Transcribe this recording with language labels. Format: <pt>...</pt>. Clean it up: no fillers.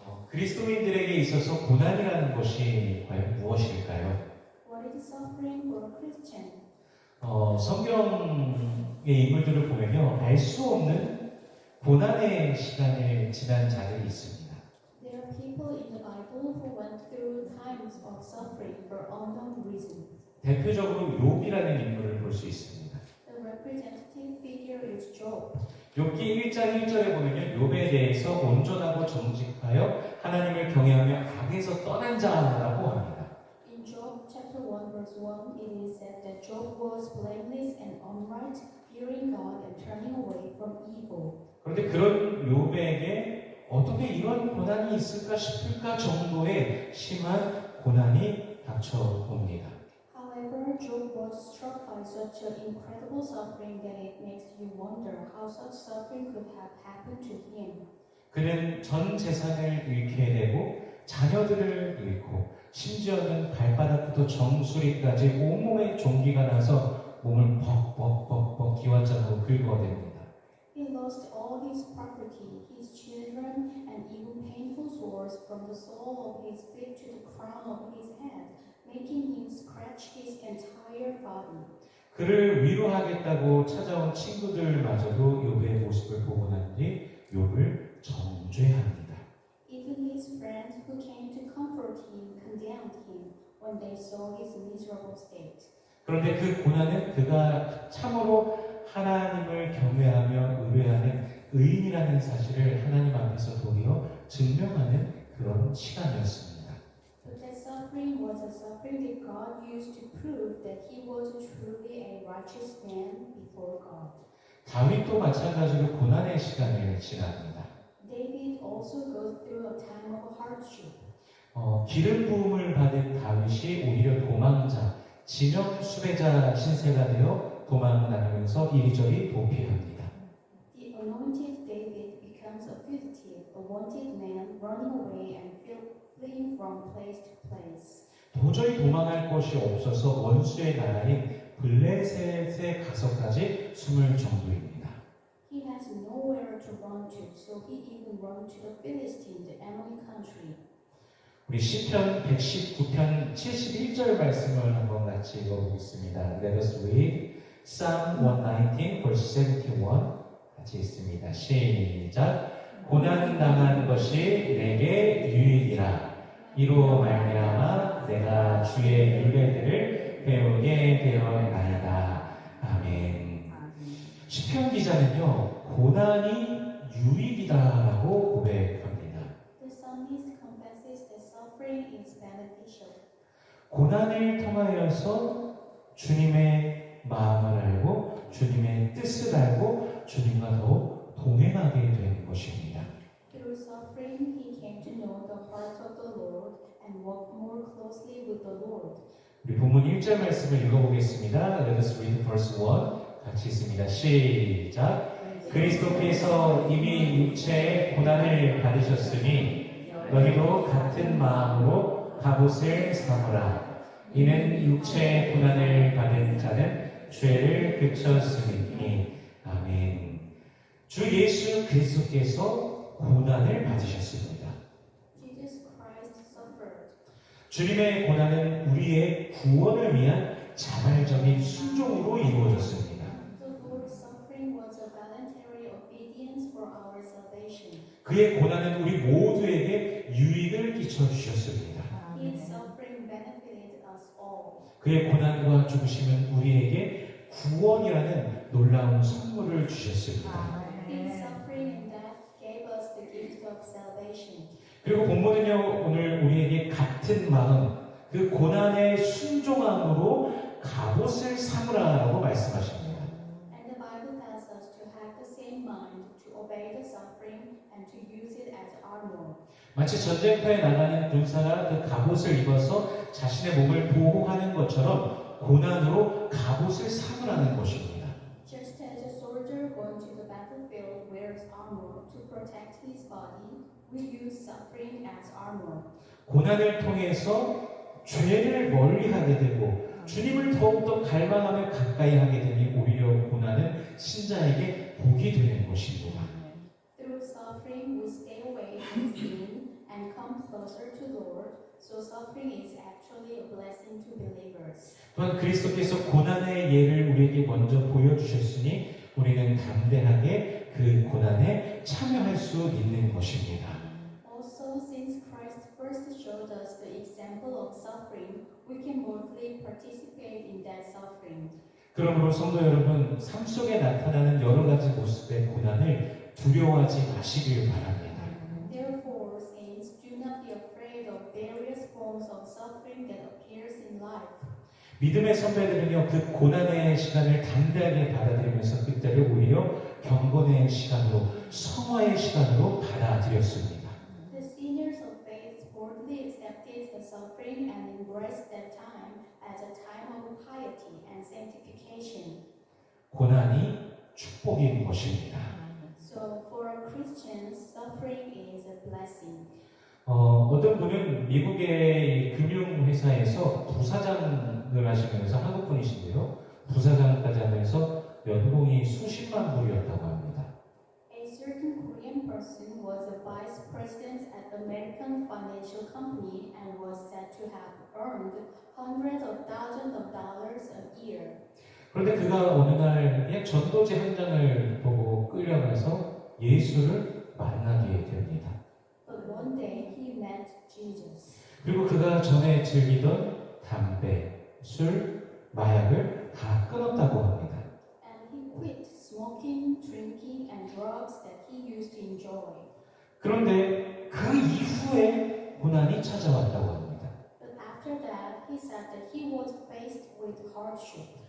<ko>그리스도인들에게 있어서 고난이라는 것이 과연 무엇일까요?</ko> <en>What is suffering for a Christian?</en> <ko>성경의 인물들을 보면요, 알 수 없는 고난의 시간을 지난 자들이 있습니다.</ko> <en>There are people in the Bible who went through times of suffering for unknown reasons.</en> <ko>대표적으로 욥이라는 인물을 볼 수 있습니다.</ko> <en>The representative figure is Job.</en> <ko>욥기 1장 1절에 보면요, 욥에 대해서 온전하고 정직하여 하나님을 경외하며 악에서 떠난 자라고 합니다.</ko> <en>In Job chapter 1 verse 1, it is said that Job was blameless and upright, fearing God and turning away from evil.</en> <ko>그런데 그런 욥에게 어떻게 이런 고난이 있을까 싶을까 정도의 심한 고난이 닥쳐옵니다.</ko> <en>However, Job was struck by such an incredible suffering that it makes you wonder how such suffering could have happened to him.</en> <ko>그는 전 재산을 잃게 되고 자녀들을 잃고 심지어는 발바닥부터 정수리까지 온몸에 종기가 나서 몸을 벅벅벅벅 기와장으로 긁어댑니다.</ko> <en>He lost all his property, his children, and even painful sores from the sole of his feet to the crown of his head, making him scratch his entire body.</en> <ko>그를 위로하겠다고 찾아온 친구들마저도 욥의 모습을 보고 난 뒤 욥을 정죄합니다.</ko> <en>Even his friends who came to comfort him condemned him when they saw his miserable state.</en> <ko>그런데 그 고난은 그가 참으로 하나님을 경외하며 의뢰하는 의인이라는 사실을 하나님 앞에서 도리어 증명하는 그런 시간이었습니다.</ko> <en>But that suffering was a suffering that God used to prove that he was truly a righteous man before God.</en> <ko>다윗도 마찬가지로 고난의 시간을 지납니다.</ko> <en>David also goes through a time of hardship.</en> <ko>기름 부음을 받은 다윗이 오히려 도망자, 진영 수배자 신세가 되어 도망을 다니면서 이리저리 도피합니다.</ko> <en>The anointed David becomes a fugitive, a wanted man running away and fleeing from place to place.</en> <ko>도저히 도망할 곳이 없어서 원수의 나라인 블레셋에 가서까지 숨을 정도입니다.</ko> <en>He has nowhere to run to, so he even ran to the Philistine, the enemy country.</en> <ko>우리 시편 119편 71절 말씀을 한번 같이 읽어보겠습니다.</ko> <en>Let us read Psalm 119 verse 71</en> <ko>같이 읽습니다. 시작. 고난 당한 것이 내게 유익이라. 이로 말미암아 내가 주의 율례들을 배우게 되었나이다. 아멘. 시편 기자는요, 고난이 유익이다라고 고백합니다.</ko> <en>The psalmist confesses that suffering is beneficial.</en> <ko>고난을 통하여서 주님의 마음을 알고 주님의 뜻을 알고 주님과 더욱 동행하게 되는 것입니다.</ko> <en>Through suffering, he came to know the heart of the Lord and walk more closely with the Lord.</en> <ko>우리 본문 1절 말씀을 읽어보겠습니다.</ko> <en>Let us read verse 1</en> <ko>같이 있습니다. 시작. 그리스도께서 이미 육체의 고난을 받으셨으니 너희도 같은 마음으로 갑옷을 삼으라. 이는 육체의 고난을 받은 자는 죄를 그쳤으니. 아멘. 주 예수 그리스도께서 고난을 받으셨습니다.</ko> <en>Jesus Christ suffered.</en> <ko>주님의 고난은 우리의 구원을 위한 자발적인 순종으로 이루어졌습니다.</ko> <en>The Lord's suffering was a voluntary obedience for our salvation.</en> <ko>그의 고난은 우리 모두에게 유익을 끼쳐주셨습니다.</ko> <en>His suffering benefited us all.</en> <ko>그의 고난과 죽으심은 우리에게 구원이라는 놀라운 선물을 주셨습니다.</ko> <en>His suffering and death gave us the gift of salvation.</en> <ko>그리고 본문은요, 오늘 우리에게 같은 마음, 그 고난의 순종함으로 갑옷을 삼으라라고 말씀하십니다.</ko> <en>And the Bible tells us to have the same mind, to obey the suffering, and to use it as armor.</en> <ko>마치 전쟁터에 나가는 군사가 그 갑옷을 입어서 자신의 몸을 보호하는 것처럼 고난으로 갑옷을 삼으라는 것입니다.</ko> <en>Just as a soldier going to the battlefield wears armor to protect his body, we use suffering as armor.</en> <ko>고난을 통해서 죄를 멀리하게 되고 주님을 더욱더 갈망하며 가까이 하게 되니 오히려 고난은 신자에게 복이 되는 것입니다.</ko> <en>Through suffering, we stay away from sin and come come closer to Lord, so suffering is actually a blessing to believers.</en> <ko>또한 그리스도께서 고난의 예를 우리에게 먼저 보여주셨으니 우리는 담대하게 그 고난에 참여할 수 있는 것입니다.</ko> <en>Also, since Christ first showed us the example of suffering, we can boldly participate in that suffering.</en> <ko>그러므로 성도 여러분, 삶 속에 나타나는 여러 가지 모습의 고난을 두려워하지 마시길 바랍니다.</ko> <en>Therefore, saints, do not be afraid of various forms of suffering that appears in life.</en> <ko>믿음의 선배들은요, 그 고난의 시간을 담대하게 받아들이면서 그때를 오히려 경건의 시간으로, 성화의 시간으로 받아들였습니다.</ko> <en>The seniors of faith boldly accepted the suffering and embraced that time as a time of piety and sanctification.</en> <ko>고난이 축복인 것입니다.</ko> <en>So, for a Christian, suffering is a blessing.</en> <ko>어떤 분은 미국의 금융회사에서 부사장을 하시면서 한국 분이신데요. 부사장까지 하면서 연봉이 수십만 불이었다고 합니다.</ko> <en>A certain Korean person was a vice president at American financial company and was said to have earned hundreds of thousands of dollars a year.</en> <ko>그런데 그가 어느 날 그냥 전도제 한 장을 보고 끌려가서 예수를 만나게 됩니다.</ko> <en>But one day he met Jesus.</en> <ko>그리고 그가 전에 즐기던 담배, 술, 마약을 다 끊었다고 합니다.</ko> <en>And he quit smoking, drinking, and drugs that he used to enjoy.</en> <ko>그런데 그 이후에 고난이 찾아왔다고 합니다.</ko> <en>But after that, he said that he was faced with hardship.</en>